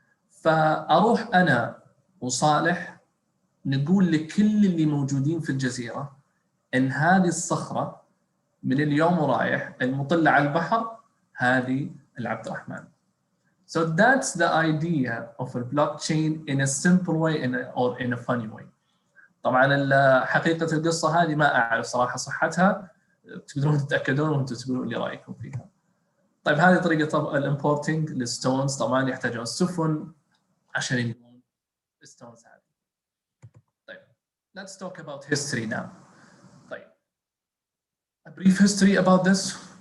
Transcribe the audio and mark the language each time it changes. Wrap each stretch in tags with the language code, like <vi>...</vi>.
<ar>فاروح انا وصالح نقول لكل اللي موجودين في الجزيره ان هذه الصخره من اليوم ورايح المطله على البحر هذه العبد الرحمن.</ar> <en>So that's the idea of a blockchain in a simple way or in a funny way.</en> <ar>طبعا حقيقه القصه هذه ما اعرف صراحه صحتها، تقدرون تتاكدون وانتم تقولون لي رايكم فيها. طيب هذه طريقه الامبورتنج للستونز. طبعا يحتاجون سفن عشان يجيبون الستونز هذه.</ar> <en>طيب let's talk about history now. طيب a brief history about this.</en>